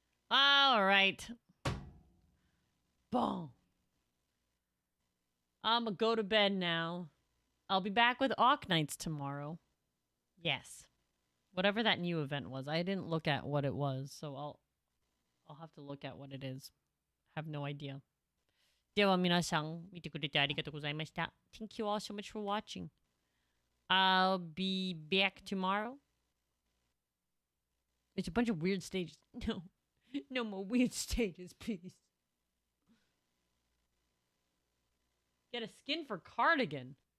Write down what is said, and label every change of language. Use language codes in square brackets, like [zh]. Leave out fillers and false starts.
[en] All right. Boom. I'm gonna go to bed now. I'll be back with Awk Nights tomorrow. Yes. Whatever that new event was. I didn't look at what it was, so I'll have to look at what it is. Have no idea. [ja] では皆さん、見てくれてありがとうございました。 [en] Thank you all so much for watching. I'll be back tomorrow. It's a bunch of weird stages. No. No more weird stages, please. Get a skin for Cardigan.